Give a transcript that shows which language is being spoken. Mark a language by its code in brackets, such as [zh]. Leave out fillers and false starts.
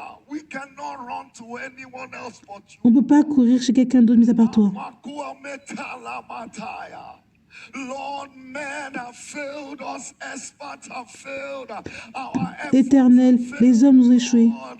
[en] We cannot run to anyone else but you. [fr] On ne peut pas courir chez quelqu'un d'autre mis à part toi. [en] Lord, men have failed us, experts have failed. [fr] Éternel, les hommes nous ont échoués.